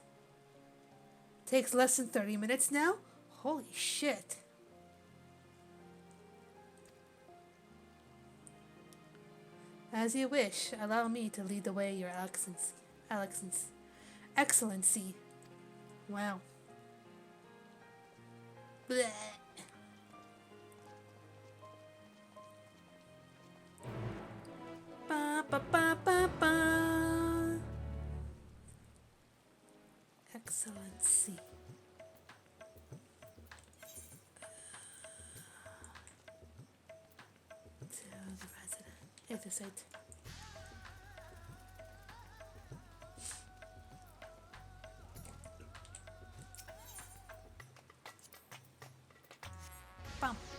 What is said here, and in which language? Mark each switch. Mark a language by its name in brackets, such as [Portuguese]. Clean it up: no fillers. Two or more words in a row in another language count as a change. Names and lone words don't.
[English] Nice. Takes less than 30 minutes now? Holy shit. As you wish, allow me to lead the way, Your Excellency. Excellency. Wow. Blech. Ba, ba, ba, ba, ba. Excellency. To the resident. It is it. Bum.